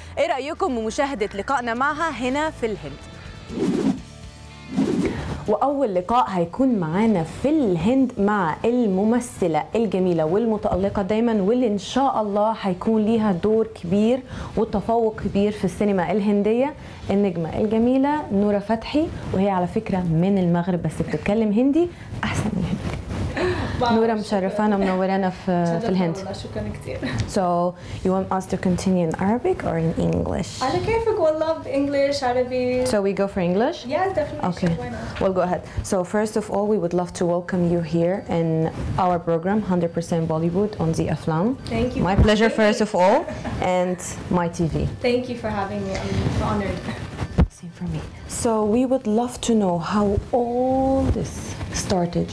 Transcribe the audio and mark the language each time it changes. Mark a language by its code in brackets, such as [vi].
[ar] إيه رأيكم بمشاهدة لقائنا معها هنا في الهند؟ وأول لقاء هيكون معانا في الهند مع الممثلة الجميلة والمتألقة دايما، واللي إن شاء الله هيكون ليها دور كبير وتفوق كبير في السينما الهندية، النجمة الجميلة نورة فتحي. وهي على فكرة من المغرب بس بتتكلم هندي أحسن من هندي. نورة مشرفانا ومنورانا في الهند. شكرا كثير. [en] So you want us to continue in Arabic or in English? [ar] على كيفك والله، English عربي. [en] So we go for English? Yeah, definitely. Okay. Sure, why not? Well, go ahead. So first of all, we would love to welcome you here in our program 100% Bollywood on the Aflam. Thank you. My pleasure first of all, and my TV. Thank you for having me. I'm honored. Same for me. So we would love to know how all this started.